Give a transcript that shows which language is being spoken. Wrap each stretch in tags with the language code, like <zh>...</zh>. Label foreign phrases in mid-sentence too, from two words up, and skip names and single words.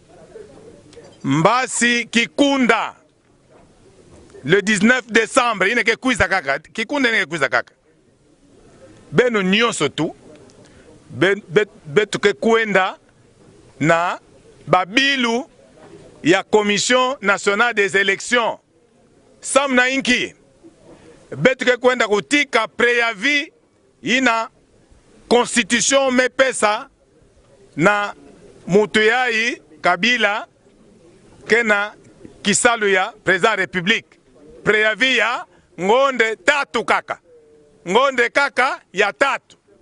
<kg>mbasi kikunda</kg> <fr>le 19 décembre</fr> <kg>ineke kuiza kaka kikunda ineke kuiza kaka beno nyonso tu betuke kwenda na babilu ya commission nationale des élections samna inki betuke kwenda kutika préavis ina constitution mepesa na mutu yai Kabila kena kisalu ya</kg> <fr>président république</fr> <kg>préavis ya ngonde tatu kaka ngonde kaka ya tatu</kg>